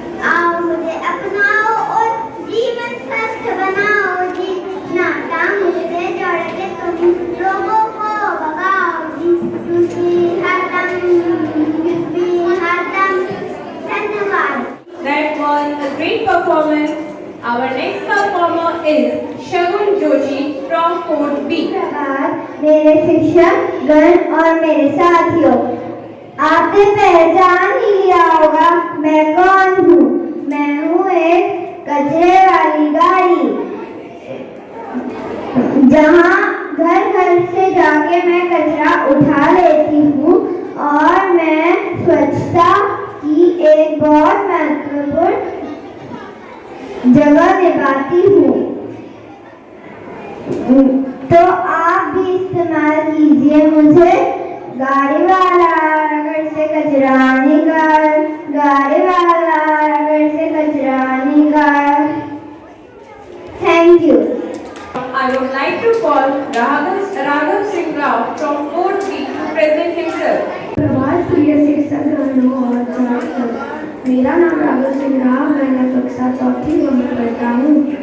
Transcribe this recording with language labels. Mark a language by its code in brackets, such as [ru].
[hi] आओ मुझे अपनाओ और जीवन स्वस्थ बनाओ जी, नाता मुझसे जोड़ के तुम लोगों को भगाओ जी, युद्धि हटम युद्धि हटम। धन्यवाद। [en] That was a great performance. Our next performer is Shagun Joshi from Fort B. [hi] मेरे शिक्षक गण और मेरे साथियों, आपने पहचान ही लिया होगा मैं कौन हूँ। मैं हूँ एक कचरे वाली गाड़ी, जहाँ घर घर से जाके मैं कचरा उठा लेती हूँ और मैं स्वच्छता की एक बहुत महत्वपूर्ण जगह निभाती हूँ। तो आप भी इस्तेमाल कीजिए मुझे। गाड़ी वाला घर से कचरा निकाल, गाड़ी वाला घर से कचरा निकाल। [en] Thank you. I would like to call Raghav Singh Rao from Fort B to present himself. [hi] प्रभात प्रिय शिक्षक गणों और छात्रों, मेरा नाम राघव सिंह राव, मैं कक्षा चौथी में पढ़ता हूँ।